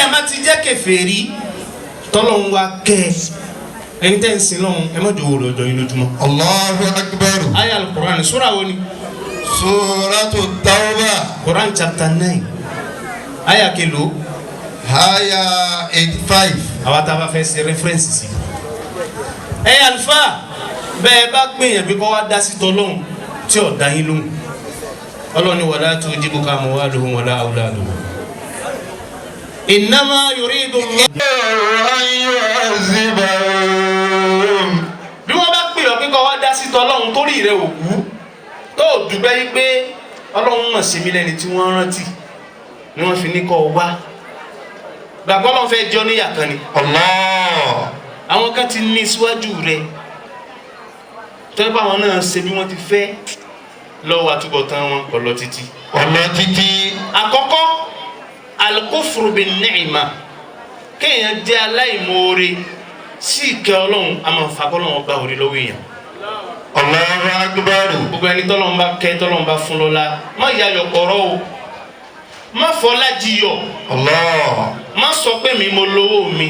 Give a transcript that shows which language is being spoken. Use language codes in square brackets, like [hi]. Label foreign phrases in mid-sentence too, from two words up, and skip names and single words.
[yo] ti jẹ́ kèfèrí tọ́lọ́hún wa kẹ́ ẹni tẹ́ ń sin lọ́hún ẹ má jò wò lọ́jọ́ yín lójúmọ́. [ar] الله أكبر. آية القرآن [yo] sura wo ni. Suratu Tawbah. Quran chapter 9 aya kelo. Aya 85. àwa tá a bá fẹ́ ṣe reference sí. Alfa bẹ́ẹ̀ bá gbìyànjú bí kò wá dá sí tọ́lọ́hún tí ò dá yín lóhùn ọlọ́ni [ar] ولا تعجبك أموالهم ولا أولادهم. إنما يريد [yo] bí wọ́n bá pè ọ́ pé kọ́ wá dá sí tọ́lọ́hún torí rẹ̀ òkú tó dùgbẹ́ yí pé ọlọ́run mọ̀ sí mi lẹ́ni tí wọ́n rántí ni wọ́n fi ní kọ́ wá gbàgbọ́ ọlọ́run fẹ́ jọ níyà kan ni. Allah. àwọn kan ti ní síwájú rẹ̀ tó bá wọn náà ṣe bí wọ́n ti fẹ́ lọ́wọ́ àtúbọ̀tán wọn kọ̀ lọ títí. Ọlọ títí. àkọ́kọ́ [ar] الكفر بالنعمة [yo] kéèyàn jẹ́ aláìmoore sí ìkẹ́ ọlọ́run àmọ́ fàkọ́lọ́run gba orí lọ́wọ́ èèyàn. [ar] الله أكبر. [yo] gbogbo ẹni tọ́lọ́run bá kẹ́ tọ́lọ́run bá fún lọ́lá má ya yọ̀kọ̀rọ̀ o má fọlá jiyọ̀. Allah. má sọ pé mi mo lówó mi.